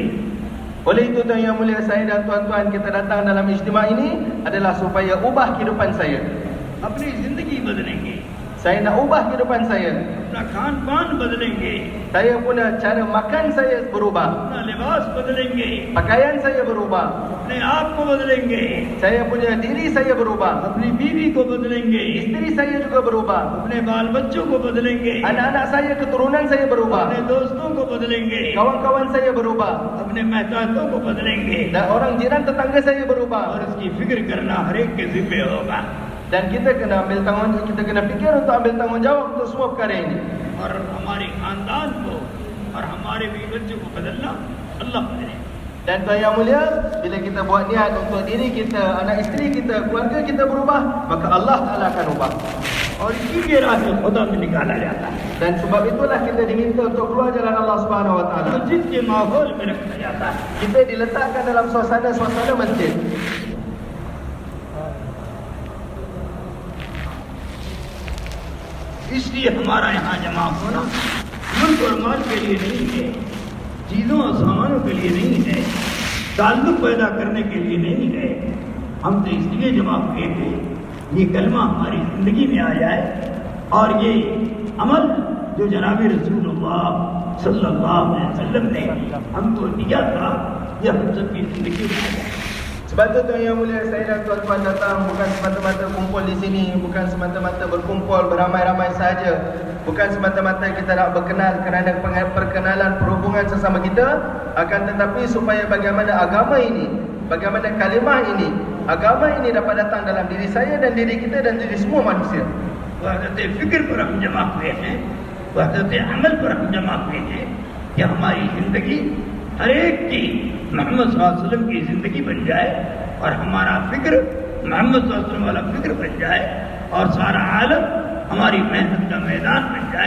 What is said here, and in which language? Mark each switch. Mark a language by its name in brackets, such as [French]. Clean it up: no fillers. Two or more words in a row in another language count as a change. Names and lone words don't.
[Malay] Oleh itu tuan yang mulia, saya dan tuan-tuan, kita datang dalam ijtima' ini adalah supaya ubah kehidupan saya. [Hindi] अपनी जिंदगी बदलेंगे, [Malay] Saya nak ubah kehidupan saya. [Hindi] अपना खान पान बदलेंगे, [Malay] Saya punya cara makan saya berubah. [Hindi] अपना लिबास बदलेंगे, [Malay] Pakaian saya berubah. [Hindi] अपने आप को बदलेंगे, [Malay] Saya punya diri saya berubah. [Hindi] अपनी बीवी को बदलेंगे, [Malay] Isteri saya juga berubah. [Hindi] अपने बाल बच्चों को बदलेंगे, [Malay] Anak-anak saya, keturunan saya berubah. [Hindi] अपने दोस्तों को बदलेंगे, [Malay] Kawan-kawan saya berubah. [Hindi] अपने महतातों को बदलेंगे. [Malay] Dan orang jiran tetangga saya [Hindi] और [Malay] berubah. [Hindi] इसकी फिक्र करना हर एक के जिम्मे होगा. [Malay] Dan kita kena fikir untuk ambil tanggungjawab untuk semua perkara ini. [Hindi] और हमारे खानदान को और हमारे बीवी बच्चों को बदलना अल्लाह करे. [Malay] Dan tuan yang mulia, bila kita buat niat untuk diri kita, anak isteri kita, keluarga kita berubah, maka Allah Ta'ala akan ubah. [Hindi] और इसी के रास्ते खुदा में निकाला जाता है. [Malay] Dan sebab itulah kita diminta untuk keluar jalan [Arabic] الله سبحانه و تعالى. [Hindi] मस्जिद के माहौल में रखा जाता है. [Malay] Kita diletakkan dalam suasana masjid. [Hindi] इसलिए हमारा यहाँ जमा होना मुल्क और माल के लिए नहीं है, चीजों और सामानों के लिए नहीं है, ताल्लुक पैदा करने के लिए नहीं है. हम तो इसलिए जमा हुए थे ये कलमा हमारी जिंदगी में आ जाए और ये अमल जो जनाब रसूलुल्लाह [Arabic] صلى الله عليه وسلم [Hindi] ने हमको दिया था ये हम सबकी जिंदगी में आ जाए. [Malay] Sebab itu tuan yang mulia, saya dan tuan-tuan datang bukan semata-mata kumpul di sini, bukan semata-mata berkumpul beramai-ramai saja, bukan semata-mata kita nak berkenal kerana perkenalan perhubungan sesama kita, akan tetapi supaya bagaimana agama ini, bagaimana kalimah ini, agama ini dapat datang dalam diri saya dan diri kita dan diri semua manusia. [Hindi] वहदत फिक्र पर हम जमा हुए हैं, वहदत अमल पर हम जमा हुए हैं कि हमारी जिंदगी हर एक की मोहम्मद [Arabic] صلى الله عليه وسلم [Hindi] की जिंदगी बन जाए और हमारा फिक्र मोहम्मद [Arabic] صلى الله عليه وسلم [Hindi] वाला फिक्र बन जाए और सारा आलम हमारी मेहनत का मैदान बन जाए.